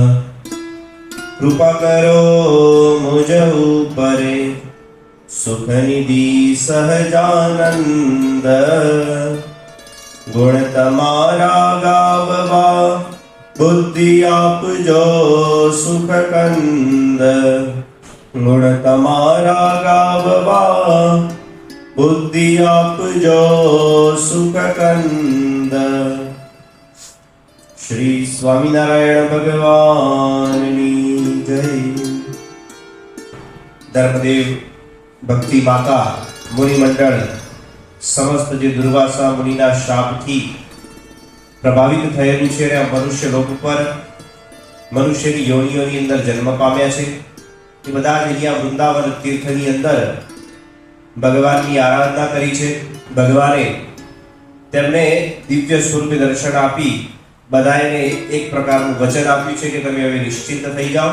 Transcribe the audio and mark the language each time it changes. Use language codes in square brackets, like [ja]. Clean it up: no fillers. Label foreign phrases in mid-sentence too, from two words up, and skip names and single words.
[gu] કૃપા કરો મુજ ઉપરે સુખનિધિ સહજાનંદ ગુણ તમારા ગાવવા બુદ્ધિ આપજો સુખ કંદ ગુણ તમારા ગાવવા બુદ્ધિ આપજો સુખ કંદ। શ્રી સ્વામિનારાયણ ભગવાનની જય। ધર્મદેવ ભક્તિ માતા મુનિ મંડળ સમસ્ત જે દુર્વાસા મુનિના શાપથી પ્રભાવિત થયેલું છે અને મનુષ્ય લોક પર મનુષ્યની યોનિઓની અંદર જન્મ પામ્યા છે એ બધા જ અહીંયા વૃંદાવન તીર્થની અંદર ભગવાનની આરાધના કરી છે। ભગવાને તેમને દિવ્ય સ્વરૂપે દર્શન આપી બધાને એક પ્રકારનું વચન આપ્યું છે કે તમે હવે નિશ્ચિંત થઈ જાઓ।